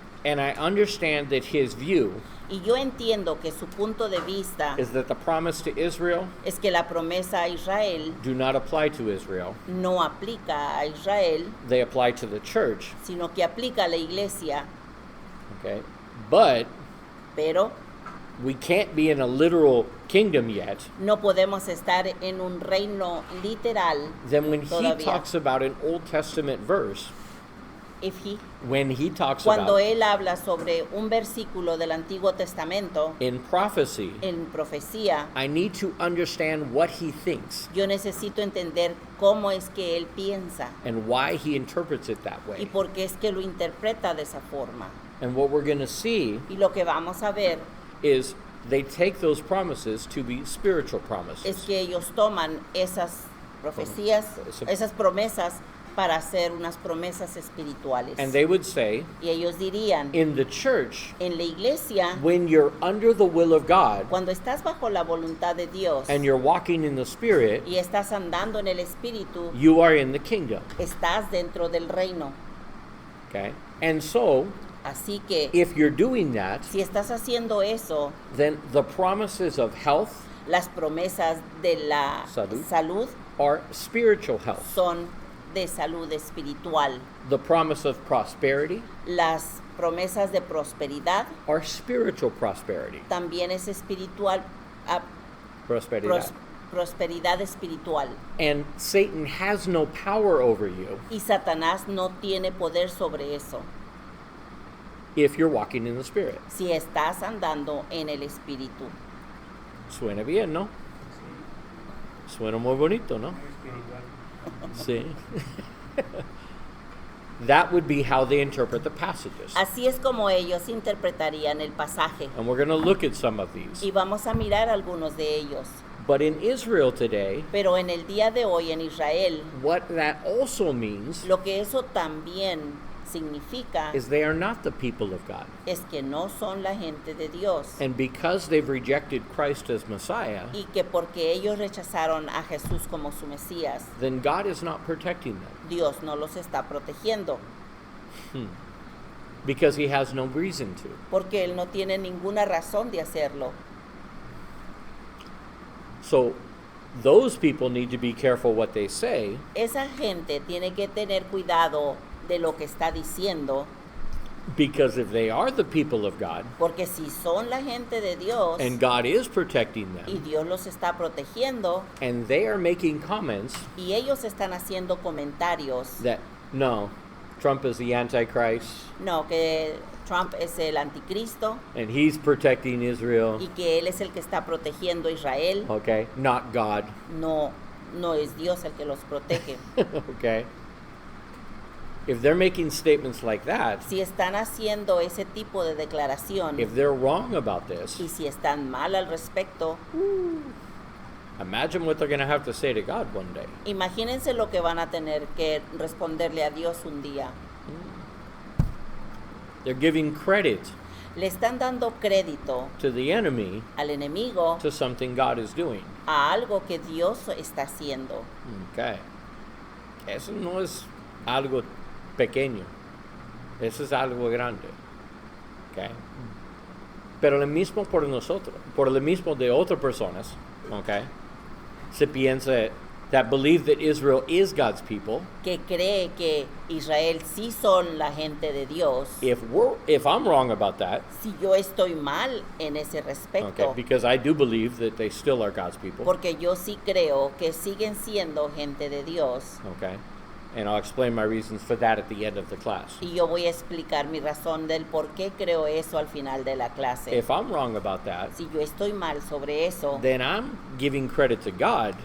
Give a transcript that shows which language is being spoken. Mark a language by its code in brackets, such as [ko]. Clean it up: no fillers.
[en] and I understand that his view [es] y yo entiendo que su punto de vista [en] is that the promise to Israel [es] es que la promesa a Israel [en] do not apply to Israel, [es] no aplica a Israel, [en] they apply to the church, [es] sino que aplica a la iglesia, [en] okay? But [es] pero [en] we can't be in a literal kingdom yet. [es] no podemos estar en un reino literal. [en] Then when he [es] Todavía. [en] talks about an Old Testament verse, when he talks [es] Cuando [en] about [es] él habla sobre un versículo del Antiguo Testamento, [en] in prophecy, [es] en profecía, [en] I need to understand what he thinks [es] yo necesito entender cómo es que él piensa [en] and why he interprets it that [es] y [en] way. [es] por qué es que lo interpreta de esa forma. [en] And what we're going to see [es] Y lo que vamos a ver [en] is they take those promises to be spiritual [es] es [en] promises. [es] que ellos toman esas profecías, esas promesas para hacer unas promesas espirituales. [en] And they would say, [es] Y ellos dirían, [en] in the church, [es] en la iglesia, [en] when you're under the will of God [es] cuando estás bajo la voluntad de Dios [en] and you're walking in the Spirit, [es] y estás andando en el Espíritu, [en] you are in the kingdom. [es] estás dentro del reino. [en] Okay? And so, [es] Así que, [en] if you're doing that, [es] si estás haciendo eso, [en] then the promises of health [es] las promesas de la salud [en] are spiritual health. [es] son de salud espiritual. [en] The promise of prosperity [es] Las promesas de prosperidad [en] are spiritual prosperity. [es] también es espiritual, Prosperidad. prosperidad espiritual. [en] And Satan has no power over you [es] Y Satanás no tiene poder sobre eso [en] if you're walking in the Spirit. [es] si estás andando en el Espíritu. Suena bien, ¿no? Suena muy bonito, ¿no? Sí. [en] That would be how they interpret the passages. [es] Así es como ellos interpretarían el pasaje. [en] And we're going to look at some of these. [es] Y vamos a mirar algunos de ellos. [en] But in Israel today, [es] Pero en el día de hoy en Israel, [en] what that also means [es] lo que eso también significa [en] is they are not the people of God. [es] es que no son la gente de Dios. [en] And because they've rejected Christ as Messiah, [es] Y que porque ellos rechazaron a Jesús como su Mesías, [en] then God is not protecting them [es] Dios no los está protegiendo. [en] because he has no reason to. [es] Porque Él no tiene ninguna razón de hacerlo. [en] So those people need to be careful what they say, [es] Esa gente tiene que tener cuidado de lo que está diciendo, [en] because if they are the people of God [es] porque si son la gente de Dios [en] and God is protecting [es] y [en] them [es] Dios los está protegiendo [en] and they are making comments [es] y ellos están haciendo comentarios, [en] that no, Trump is the Antichrist [es] no, que Trump es el anticristo [en] and he's protecting Israel, [es] y que Él es el que está protegiendo a Israel, [en] okay, not God, [es] no es Dios el que los protege. [en] okay. If they're making statements like that, [es] Si están haciendo ese tipo de declaración [en] if they're wrong about this, [es] y si están mal al respecto, [en] imagine what they're going to have to say to God one day. [es] imagínense lo que van a tener que responderle a Dios un día. [en] They're giving credit [es] Le están dando crédito [en] to the enemy [es] al enemigo [en] to something God is doing. [es] a algo que Dios está haciendo. Okay. Eso no es algo pequeño. Eso es algo grande. Okay. Pero lo mismo por nosotros, por lo mismo de otras personas, okay. Se piensa [en] that believe that Israel is God's people, [es] que cree que Israel sí son la gente de Dios, [en] if I'm wrong about that, [es] si yo estoy mal en ese respecto, [en] okay, because I do believe that they still are God's people, [es] porque yo sí creo que siguen siendo gente de Dios, [en] okay, and I'll explain my reasons for that at the end of the class. [es] y yo voy a explicar mi razón del por qué creo eso al final de la clase. [en] If I'm wrong about that, [es] Si yo estoy mal sobre eso, [en] then I'm giving credit to God,